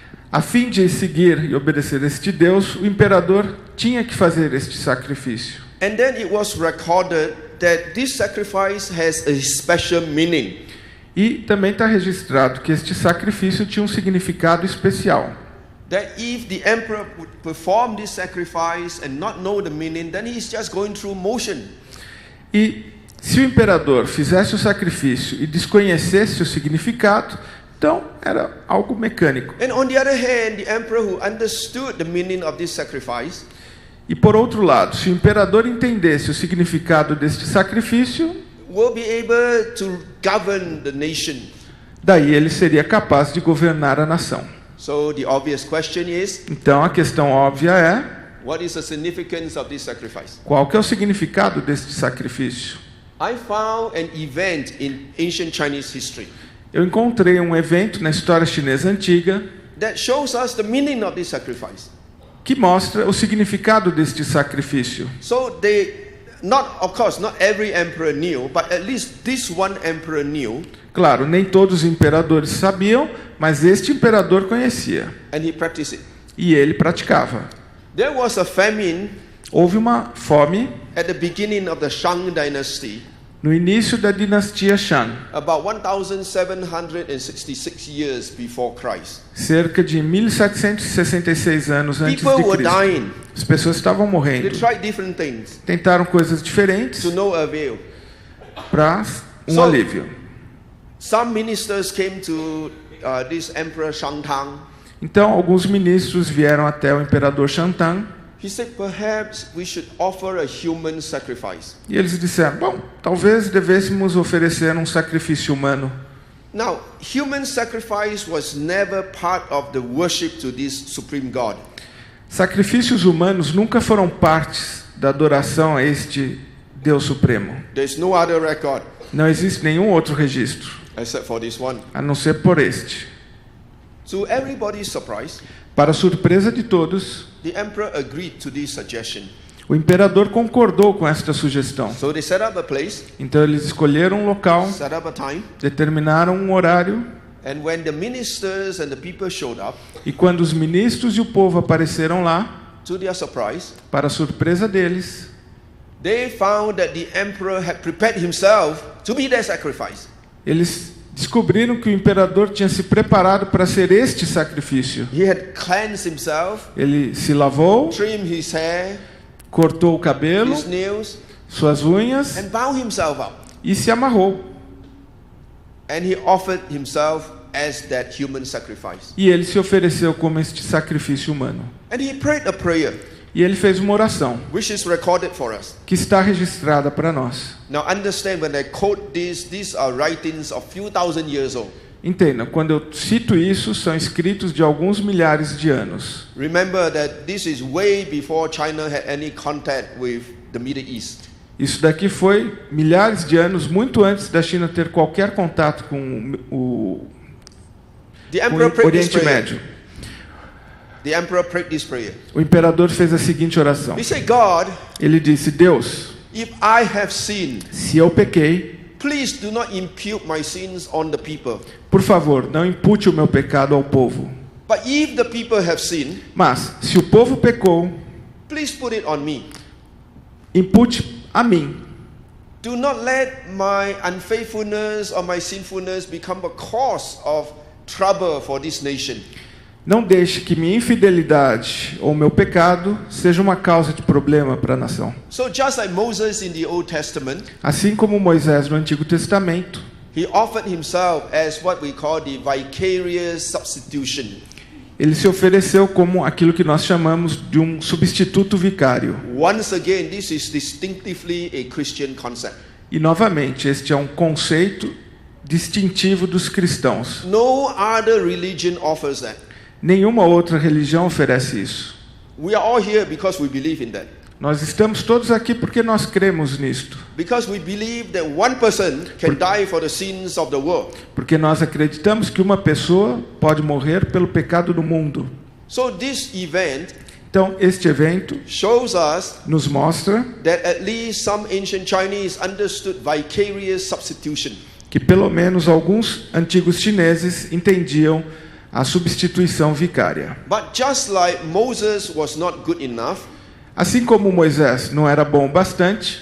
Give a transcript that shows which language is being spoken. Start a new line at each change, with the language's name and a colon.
Portuguese: A fim de seguir e obedecer este Deus, o imperador tinha que fazer este sacrifício.
English: And then it was recorded that this sacrifice has a special meaning.
Portuguese: E também está registrado que este sacrifício tinha um significado especial.
English: That if the emperor would perform this sacrifice and not know the meaning, then he's just going through motion.
Portuguese: E se o imperador fizesse o sacrifício e desconhecesse o significado, então era algo mecânico.
English: And on the other hand, the emperor who understood the meaning of this sacrifice,
Portuguese: E por outro lado, se o imperador entendesse o significado deste sacrifício,
English: will be able to govern the nation.
Portuguese: daí ele seria capaz de governar a nação.
English: So the obvious question is,
Portuguese: Então a questão óbvia é:
English: what is the significance of this sacrifice?
Portuguese: qual que é o significado deste sacrifício?
English: I found an event in ancient Chinese history
Portuguese: Eu encontrei um evento na história chinesa antiga
English: that shows us the meaning of this sacrifice.
Portuguese: que mostra o significado deste sacrifício.
English: So of course, not every emperor knew, but at least this one emperor knew.
Portuguese: Claro, nem todos os imperadores sabiam, mas este imperador conhecia.
English: And he practiced it.
Portuguese: E ele praticava.
English: There was a famine
Portuguese: Houve uma fome
English: at the beginning of the Shang dynasty,
Portuguese: no início da dinastia Shang,
English: about 1766 years before Christ.
Portuguese: cerca de 1766 anos antes
English: People
Portuguese: de
English: were
Portuguese: Cristo.
English: dying.
Portuguese: As pessoas estavam
English: They
Portuguese: morrendo.
English: tried different things
Portuguese: Tentaram coisas diferentes
English: to no avail.
Portuguese: para um
English: So-
Portuguese: alívio.
English: Some ministers came to this emperor Shangtang.
Portuguese: Então, alguns ministros vieram até o imperador Shantang
English: He said, perhaps we should offer a human sacrifice.
Portuguese: e eles disseram: bom, talvez devêssemos oferecer um sacrifício humano.
English: Now, human sacrifice was never part of the worship to this supreme God.
Portuguese: Sacrifícios humanos nunca foram partes da adoração a este Deus Supremo.
English: There's no other record
Portuguese: Não existe nenhum outro registro,
English: except for this one.
Portuguese: a não ser por este.
English: To everybody's surprise,
Portuguese: Para surpresa de todos,
English: the emperor agreed to this suggestion.
Portuguese: o imperador concordou com esta sugestão.
English: So they set up a place,
Portuguese: Então eles escolheram um local,
English: set up a time,
Portuguese: determinaram um horário,
English: and when the ministers and the people showed up,
Portuguese: e quando os ministros e o povo apareceram lá,
English: to their surprise,
Portuguese: para surpresa deles,
English: they found that the emperor had prepared himself to be their sacrifice.
Portuguese: eles descobriram que o imperador tinha se preparado para ser este sacrifício.
English: He had cleansed himself,
Portuguese: Ele se lavou,
English: trimmed his hair,
Portuguese: cortou o cabelo,
English: his nails,
Portuguese: suas unhas
English: and bound himself up.
Portuguese: e se amarrou.
English: And he offered himself as that human sacrifice.
Portuguese: E ele se ofereceu como este sacrifício humano.
English: And he prayed a prayer,
Portuguese: E ele fez uma oração,
English: which is recorded for us.
Portuguese: que está registrada para nós.
English: Now understand, when I quote these are writings of few thousand years old.
Portuguese: Entendam, quando eu cito isso, são escritos de alguns milhares de anos.
English: Remember that this is way before China had any contact with the Middle East.
Portuguese: Isso daqui foi milhares de anos, muito antes da China ter qualquer contato com o
English: The emperor prayed this
Portuguese: Oriente
English: prayer.
Portuguese: Médio.
English: The emperor prayed this prayer.
Portuguese: O imperador fez a seguinte oração.
English: He said, God,
Portuguese: Ele disse: Deus,
English: If I have sinned,
Portuguese: Se eu pequei,
English: please do not impute my sins on the people.
Portuguese: por favor, não impute o meu pecado ao povo.
English: But if the people have sinned,
Portuguese: Mas, se o povo pecou,
English: please put it on me.
Portuguese: impute a mim.
English: Do not let my unfaithfulness or my sinfulness become a cause of trouble for this nation.
Portuguese: Não deixe que minha infidelidade ou meu pecado seja uma causa de problema para a nação.
English: So just like Moses in the Old Testament,
Portuguese: Assim como Moisés no Antigo Testamento,
English: he offered himself as what we call the vicarious substitution.
Portuguese: ele se ofereceu como aquilo que nós chamamos de um substituto vicário.
English: Once again, this is distinctively a Christian concept.
Portuguese: E novamente, este é um conceito distintivo dos cristãos.
English: No other religion offers that.
Portuguese: Nenhuma outra religião oferece isso.
English: We are all here because we believe in that.
Portuguese: Nós estamos todos aqui porque nós cremos nisto.
English: Because we believe that one person can die for the sins of the world.
Portuguese: Porque nós acreditamos que uma pessoa pode morrer pelo pecado do mundo.
English: So this event
Portuguese: Então, este evento
English: shows us
Portuguese: nos mostra
English: that at least some ancient Chinese understood vicarious substitution.
Portuguese: que pelo menos alguns antigos chineses entendiam a substituição vicária.
English: But just like Moses was not good enough,
Portuguese: Assim como Moisés não era bom bastante,